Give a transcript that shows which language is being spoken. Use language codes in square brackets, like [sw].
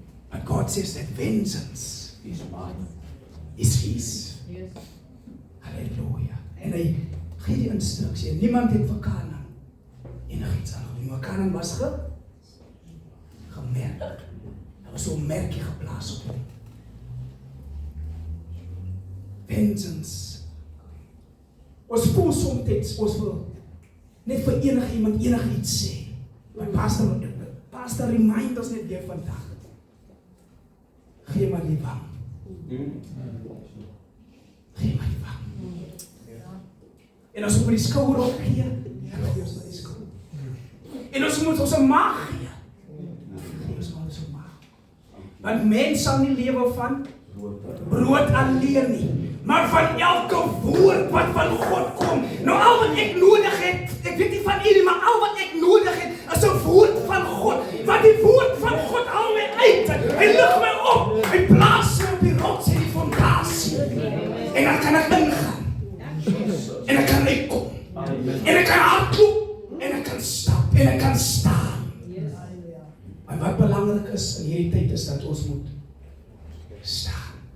[en] But God says that vengeance is mine, is his. [af] Halleluja. En hy gee die instruksie, niemand het vir Kanaan enigiets aangedoen. Maar Kanaan was gemerk. Daar was zo'n merkje geplaatst op hem. Vengeance. Ons voel soms, ons wil net vir enige iemand iets sê. Maar pastor remind ons net weer vandag. Gee maar die wang. Gee maar die wang. En as ons met die skouer opgee, gee ons maar die skouer. En ons moet ons maag gee. Gee ons maar ons maag. Want mens sal nie lewe van brood alleen nie, maar van elke woord wat van God kom. Nou al wat ek nodig het, ek weet nie van jullie, maar al wat ek nodig het, is 'n woord van God. Want die woord van God haal my uit. Hy lig my op. Hy plaas my op die rots en die fondasie. En dan kan ek ingaan. En ek kan uitkom. En ek kan hardloop. En ek kan stap. En ek kan staan. Maar wat belangrik is in hierdie tyd is dat ons moet staan.